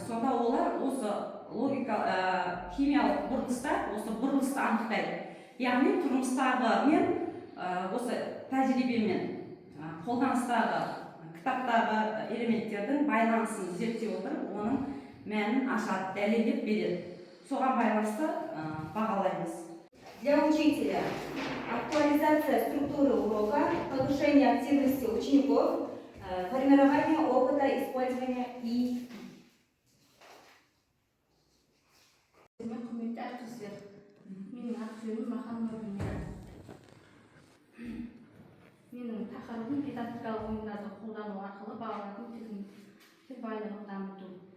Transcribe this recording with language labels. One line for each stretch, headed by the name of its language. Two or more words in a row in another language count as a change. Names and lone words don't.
Kazakh: Сонда олар осы химиялық бұрылыста осы бұрылысты анықтайды. Яғни тұрмыстағы мен осы тәжірибемен қолданыстағы кітаптағы элементтердің байланысын зерттей отырып, оның мәнін ашады, дәлелдеп береді. Соған байланысты бағалаймыз.
Russian: Для учителя актуализация структуры урока, повышение активности учеников, формирование опыта использования и...
Kazakh: Құрметті әріптестер, менің аты-жөнім Махан Нұрмира. Менің тақырыбым дидактикалық ойындарды қолдану арқылы балалардың тіл байлығын дамыту.